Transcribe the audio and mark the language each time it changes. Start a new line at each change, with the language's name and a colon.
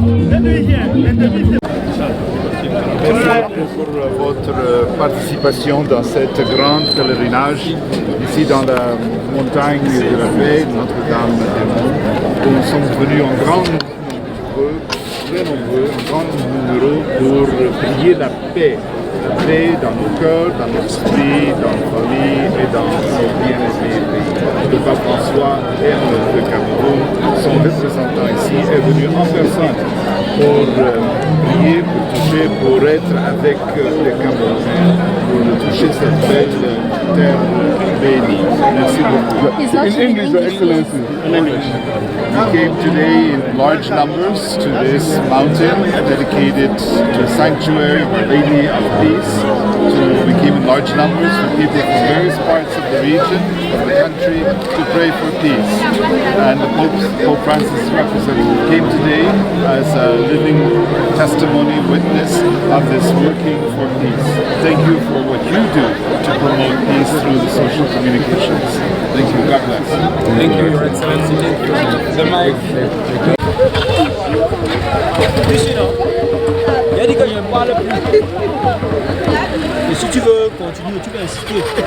French: Merci pour votre participation dans cette grande pèlerinage ici dans la montagne de la paix, Notre-Dame des Monts, où nous sommes venus en grand nombre, très nombreux, en grand numéro pour prier la paix dans nos cœurs, dans nos esprits, dans nos familles et dans nos bien-aimés pays. Le pape François aime le Cameroun, son représentant ici est venu en personne pour prier, pour toucher, pour être avec les Camerounais, pour toucher cette belle terre bénie. Merci beaucoup.
English: In English, Your Excellency. In English. We came today in large numbers to this mountain dedicated to a sanctuary of Our Lady of Peace. We came in large numbers with people from various parts of the region, of the country, to pray for peace. And Pope Francis came today as a living testimony, witness of this working for peace. Thank you for what you do to promote peace through the social communications. Thank you. God bless. Thank you, Your Excellency. The mic.
French: Il a dit que je ne parle plus. Et si tu veux continuer, tu peux insister. On